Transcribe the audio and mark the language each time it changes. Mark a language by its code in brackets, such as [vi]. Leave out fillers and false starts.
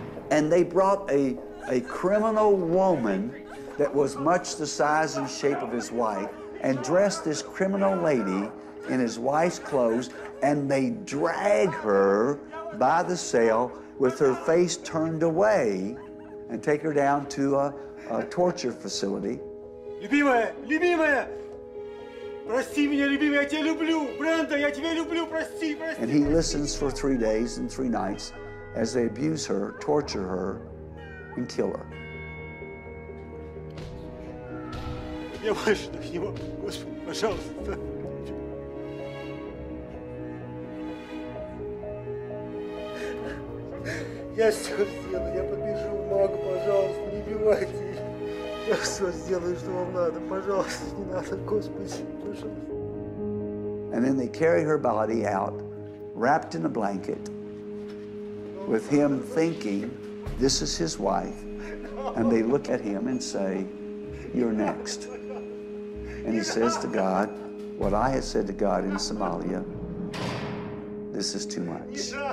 [en] And they brought a criminal woman that was much the size and shape of his wife and dressed this criminal lady in his wife's clothes, and they drag her by the cell with her face turned away and take her down to a torture facility. [ru] Любимая, любимая! Прости меня, любимая, я тебя люблю! Бренда, я тебя люблю, прости, прости! [en] And he listens for 3 days and 3 nights as they abuse her, torture her, and kill her. [ru] Я больше так не могу, Господи, пожалуйста. Я все сделаю, я побежу в МАГ, пожалуйста, не убивайте ее. Я все сделаю, что вам надо, пожалуйста, не надо, Господи, пожалуйста. [en] And then they carry her body out, wrapped in a blanket, with him thinking this is his wife, and they look at him and say, "You're next." And he says to God, what I had said to God in Somalia, "This is too much."